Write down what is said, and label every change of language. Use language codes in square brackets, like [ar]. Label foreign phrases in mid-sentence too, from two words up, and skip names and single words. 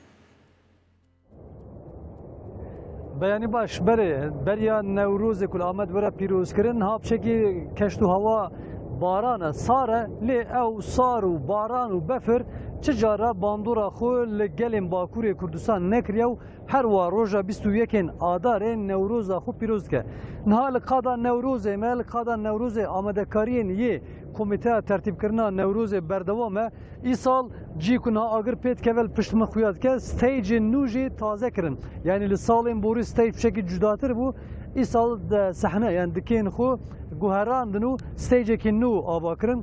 [ku] بەیانی باش بەریا نەورۆزێک و ئامەد وەرە پیرۆزکردن هاپچێکی کەشت و هەوا بارانە سارە لێ ئەو سار و باران و بەفر چ جارە باندۆرا خۆ لە گەلێن باکوورێ کوردستان نەکریە و هەروە ڕۆژە 21 ئادارێ نەورۆزا خۆ پیرۆز دکە. نها لە قادا نەورۆزێ مە لە قادا نەورۆزێ ئامادەکاریên یê komîteya tertîbkirina Newrozê berdewam e îsal cî ku niha agir pê dikeve piştîma xuya dike stêjên nû jî taze kirin. Yani li salên borî stêj bişekî cudatir bû îsal sehne yani dikên xwe guherandin û stêjekî nû ava kirin.